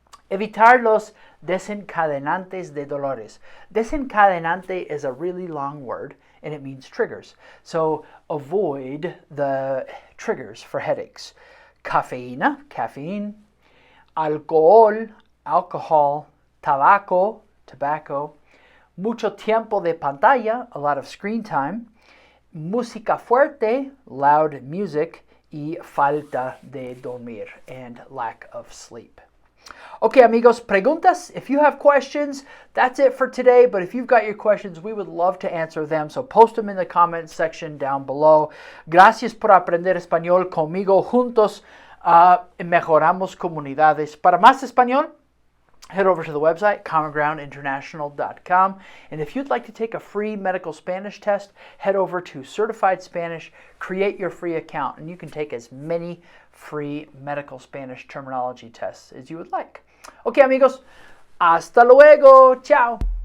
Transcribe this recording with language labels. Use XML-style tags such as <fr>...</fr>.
<es>Evitar los desencadenantes de dolores.</es> <en>Desencadenante is a really long word, and it means triggers. So avoid the triggers for headaches.</en> <es>Cafeína, caffeine. Alcohol, alcohol.</es> <en>Tabaco, tobacco.</en> <es>Mucho tiempo de pantalla,</es> <en>a lot of screen time.</en> <es>Música fuerte, loud music. Y falta de dormir,</es> <en>and lack of sleep.</en> <es>Okay, amigos, preguntas.</es> <en>If you have questions, that's it for today. But if you've got your questions, we would love to answer them. So post them in the comments section down below.</en> <es>Gracias por aprender español conmigo. Juntos mejoramos comunidades. Para más español,</es> <en>head over to the website,</en> <es>commongroundinternational.com.</es> <en>And if you'd like to take a free medical Spanish test, head over to Certified Spanish, create your free account, and you can take as many free medical Spanish terminology tests as you would like. Okay,</en> <es>amigos, hasta luego.</es> <en>Ciao.</en>